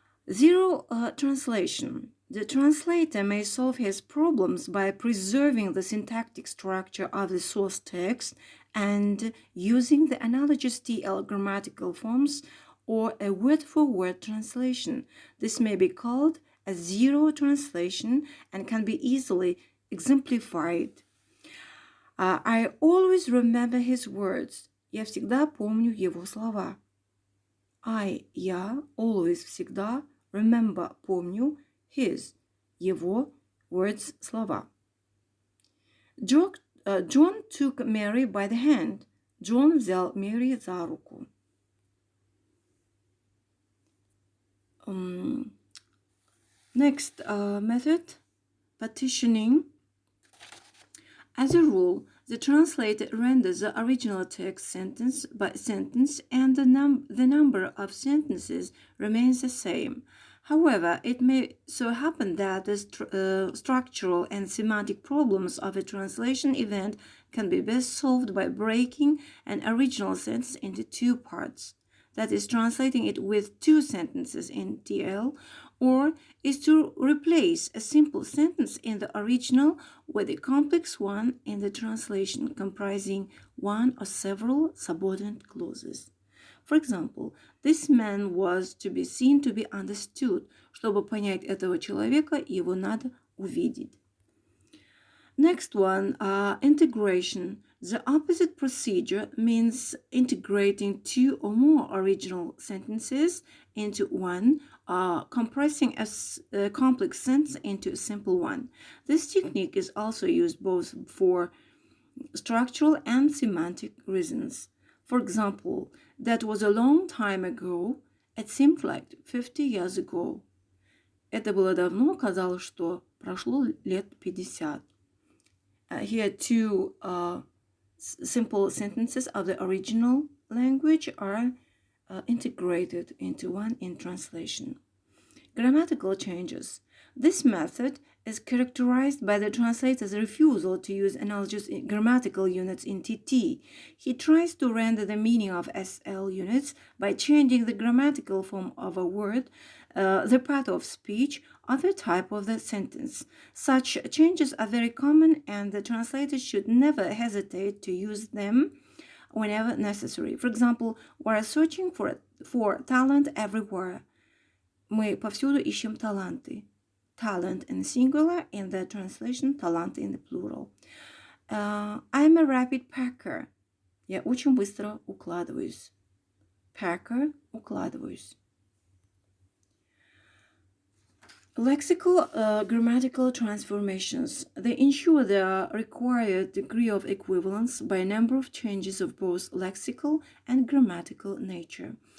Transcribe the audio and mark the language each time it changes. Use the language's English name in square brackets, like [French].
[English] Zero translation. The translator may solve his problems by preserving the syntactic structure of the source text and using the analogous TL grammatical forms or a word-for-word translation. This may be called a zero translation and can be easily exemplified. I always remember his words. [Russian] Я всегда помню его слова. Я [English] always [Russian] всегда [English] remember, [Russian] помню, [English] his, [Russian] его, [English] words, [Russian] слова. [English] John took Mary by the hand. [Russian] John взял Мэри за руку. [English] Next method, partitioning. As a rule, the translator renders the original text sentence by sentence and the number of sentences remains the same. However, it may so happen that the structural and semantic problems of a translation event can be best solved by breaking an original sentence into two parts. That is, translating it with two sentences in TL, or is to replace a simple sentence in the original with a complex one in the translation comprising one or several subordinate clauses. For example, this man was to be seen to be understood. [Russian] Чтобы понять этого человека, его надо увидеть. [English] Next one, integration. The opposite procedure means integrating two or more original sentences into one, compressing a complex sentence into a simple one. This technique is also used both for structural and semantic reasons. For example, that was a long time ago. It seemed like 50 years ago. [Russian] Это было давно, казалось, что прошло лет 50. [English] Here, two simple sentences of the original language are integrated into one in translation. Grammatical changes. This method is characterized by the translator's refusal to use analogous grammatical units in TT. He tries to render the meaning of SL units by changing the grammatical form of a word, the part of speech, or the type of the sentence. Such changes are very common, and the translator should never hesitate to use them whenever necessary. For example, we are searching for talent everywhere. [Russian] Мы повсюду ищем таланты. [English] Talent in singular, in the translation, таланты in the plural. I'm a rapid packer. [Russian] Я очень быстро укладываюсь. [English] Packer, [Russian] укладываюсь. [English] Lexical grammatical transformations. They ensure the required degree of equivalence by a number of changes of both lexical and grammatical nature.